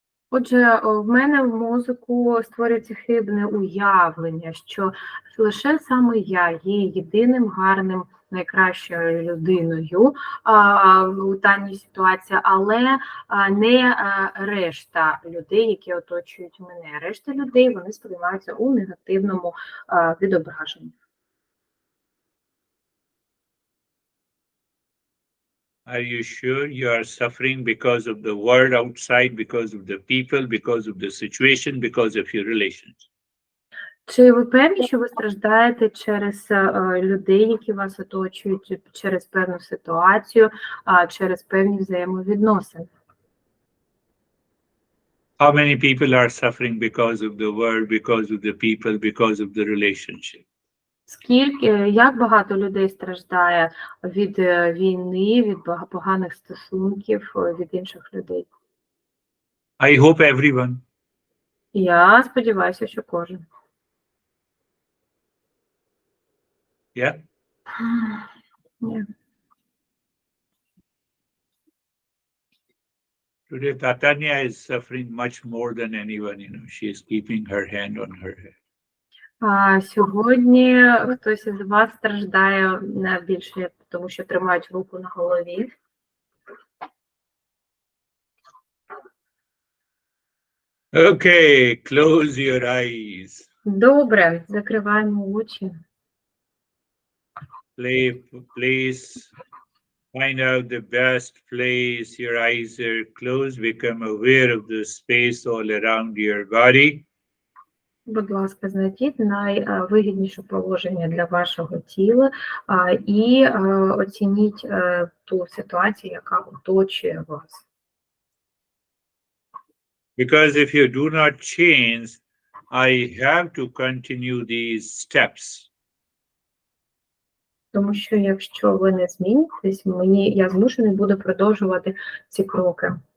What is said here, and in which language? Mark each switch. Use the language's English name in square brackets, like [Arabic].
[Ukrainian] Отже, в мене в мозку створюється хибне уявлення, що лише саме я є єдиним гарним, найкращою людиною у даній ситуації, але не решта людей, які оточують мене. Решта людей, вони сприймаються у негативному відображенні. [English] Are you sure you are suffering because of the world outside, because of the people, because of the situation, because of your relations? [Ukrainian] Чи ви певні, що ви страждаєте через людей, які вас оточують, через певну ситуацію, через певні взаємовідносини? [English] How many people are suffering because of the world, because of the people, because of the relationship? [Ukrainian] Як багато людей страждає від війни, від поганих стосунків, від інших людей? [English] I hope everyone. [Ukrainian] Я сподіваюся, що кожен. [English] Yeah? [Ukrainian] Ні. [English] Today, Tatanya is suffering much more than anyone. She is keeping her hand on her head. [Ukrainian] Сьогодні хтось із вас страждає більше, тому що тримають руку на голові. [English] Okay, close your eyes. [Ukrainian] Добре, закриваємо очі. [English] Please find out the best place. Your eyes are closed. Become aware of the space all around your body. [Ukrainian] Будь ласка, знайдіть найвигідніше положення для вашого тіла і оцініть ту ситуацію, яка оточує вас. [English] Because if you do not change, I have to continue these steps. [Ukrainian] Тому що якщо ви не змінитесь, я змушений буду продовжувати ці кроки.